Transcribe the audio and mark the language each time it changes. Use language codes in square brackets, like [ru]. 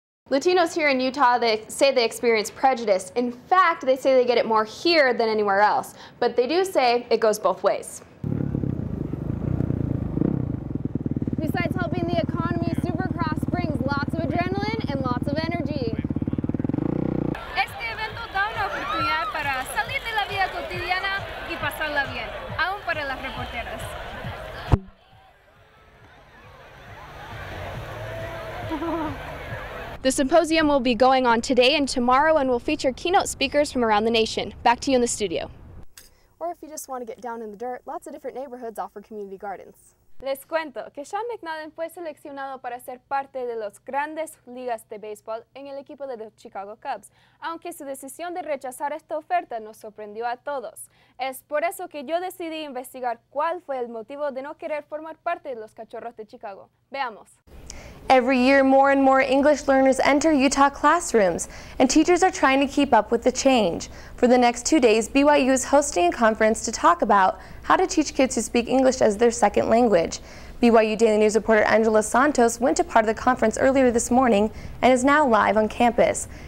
[en] Latinos here in Utah, they say they experience prejudice. In fact, they say they get it more here than anywhere else. But they do say it goes both ways. Besides helping the economy, Supercross brings lots of adrenaline and lots of energy. [es] Este evento da una oportunidad para salir de la vida cotidiana y pasarla bien, aún para las reporteras. [en] The symposium will be going on today and tomorrow and will feature keynote speakers from around the nation. Back to you in the studio. Or if you just want to get down in the dirt, lots of different neighborhoods offer community gardens. [es] Les cuento que Sean McNadden fue seleccionado para ser parte de las grandes ligas de béisbol en el equipo de los Chicago Cubs, aunque su decisión de rechazar esta oferta nos sorprendió a todos. Es por eso que yo decidí investigar cuál fue el motivo de no querer formar parte de los Cachorros de Chicago. Veamos. [en] Every year, more and more English learners enter Utah classrooms, and teachers are trying to keep up with the change. For the next 2 days, BYU is hosting a conference to talk about how to teach kids who speak English as their second language. BYU Daily News reporter Angela Santos went to part of the conference earlier this morning and is now live on campus.